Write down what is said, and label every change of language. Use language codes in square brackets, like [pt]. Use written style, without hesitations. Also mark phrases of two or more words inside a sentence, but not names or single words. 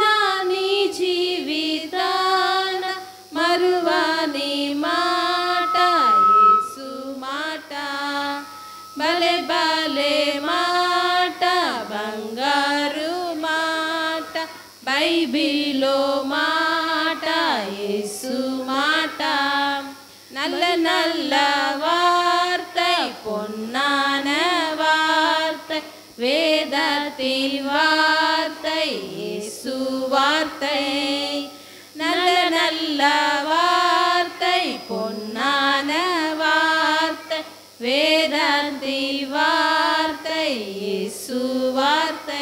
[te] నీ జీవితాన మరువని మాట యేసు మాట భలే భలే మాట బంగారు మాట బైబిలో మాట యేసు మాట [ta] நல்ல நல்ல வார்த்தை பொன்னான வார்த்தை வேதத்தின் வார்த்தை இயேசு வார்த்தை நல்ல நல்ல வார்த்தை பொன்னான வார்த்தை வேதத்தின் வார்த்தை இயேசு வார்த்தை